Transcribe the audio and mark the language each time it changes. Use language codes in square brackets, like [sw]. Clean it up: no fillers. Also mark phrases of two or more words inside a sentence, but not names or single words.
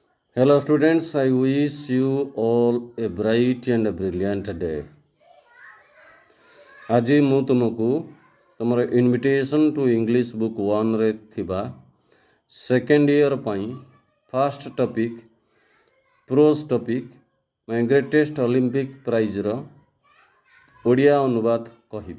[en] Hello, students. I wish you all a bright and a brilliant day. [or] ଆଜି ମୁଁ ତୁମକୁ ତୁମର ଇନଭିଟେସନ୍ ଟୁ ଇଂଲିଶ ବୁକ୍ 1ରେ ଥିବା [en] second year [or] ପାଇଁ [en] first topic prose topic [or] ମାଇ ଗ୍ରେଟେଷ୍ଟ ଅଲିମ୍ପିକ୍ ପ୍ରାଇଜ୍ର ଓଡ଼ିଆ ଅନୁବାଦ କହିବି।